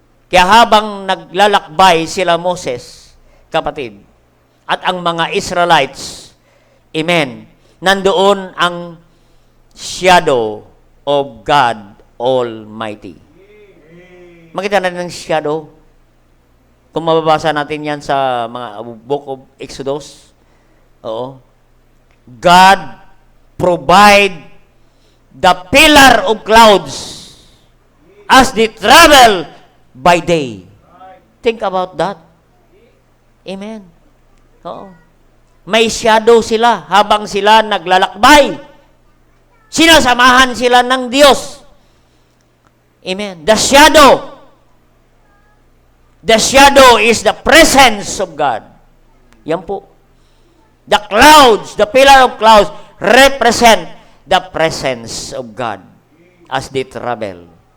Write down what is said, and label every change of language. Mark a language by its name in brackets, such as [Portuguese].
[Filipino] Kaya habang naglalakbay sila Moses, kapatid, at ang mga Israelites, amen, nandoon ang shadow of God Almighty. Makita natin ang shadow. Kung mababasa natin yan sa mga [English] book of Exodus, oo, God provide the pillar of clouds as they travel by day. Think about that. Amen. Oo. [Filipino] May shadow sila habang sila naglalakbay. Sinasamahan sila ng Diyos. Amen. [English] The shadow is the presence of God. [Filipino] Yan po. [English] The clouds, the pillar of clouds, represent the presence of God as they travel.